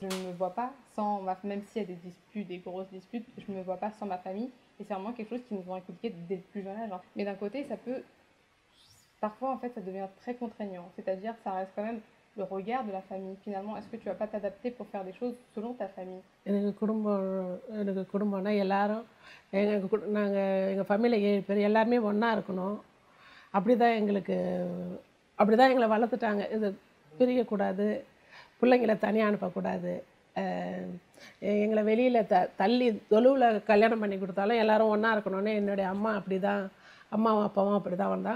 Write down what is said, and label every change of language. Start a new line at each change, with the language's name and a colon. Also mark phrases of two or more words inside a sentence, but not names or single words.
French: Je ne me vois pas sans même s'il y a des disputes, des grosses disputes, je ne me vois pas sans ma famille. Et c'est vraiment quelque chose qui nous ont inculqué dès le plus jeune âge. Hein. Mais d'un côté, parfois, en fait, ça devient très contraignant. C'est-à-dire, ça reste quand même le regard de la famille. Finalement, est-ce que tu vas pas t'adapter pour faire des choses selon ta famille?
Tamil: எனக்கு குடும்பம்னா எல்லாரும் எங்கள் ஃபேமிலியில் 7 பேர் எல்லாருமே ஒன்றா இருக்கணும். அப்படி தான் எங்களை வளர்த்துட்டாங்க. இது பிரியக்கூடாது, பிள்ளைங்கள தனியாக அனுப்பக்கூடாது. எங்களை வெளியில் தள்ளி தொழுவில் கல்யாணம் பண்ணி கொடுத்தாலும் எல்லோரும் ஒன்றா இருக்கணும்னு என்னுடைய அம்மாவும் அப்பாவும் அப்படி தான் வந்தாங்க.